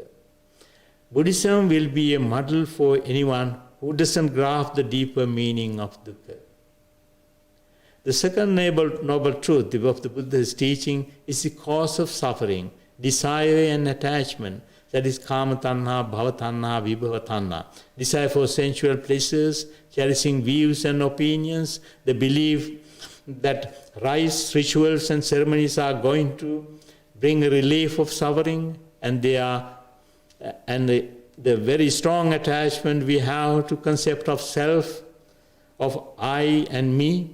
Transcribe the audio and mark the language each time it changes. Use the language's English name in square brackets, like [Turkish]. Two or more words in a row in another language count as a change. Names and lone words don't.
[English] Buddhism will be a model for anyone who doesn't grasp the deeper meaning of dukkha. The second noble truth of the Buddha's teaching is the cause of suffering, desire and attachment. That is [Pali] kama tanha, bhava tanha, vibhava tanha. [English] Desire for sensual pleasures, cherishing views and opinions, the belief that rites, rituals and ceremonies are going to bring a relief of suffering, and the very strong attachment we have to concept of self, of I and me.